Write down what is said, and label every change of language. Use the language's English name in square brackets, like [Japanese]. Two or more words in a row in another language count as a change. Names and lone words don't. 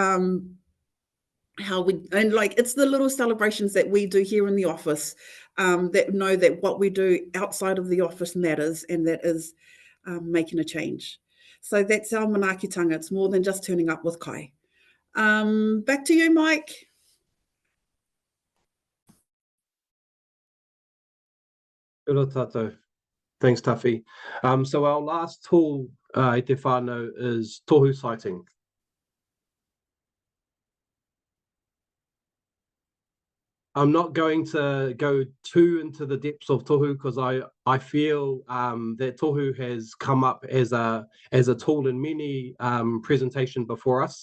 [English] It's the little celebrations that we do here in the office, that know that what we do outside of the office matters, and that is making a change. So that's our manaakitanga. It's more than just turning up with kai. Back to you, Mike. [Māori] Kia ora tātou. [English] Thanks, Tawhi. So our last tool [Māori] i te whānau [English] is tohu sighting. I'm not going to go too into the depths of tohu, because I feel that tohu has come up as a tool in many presentations before us.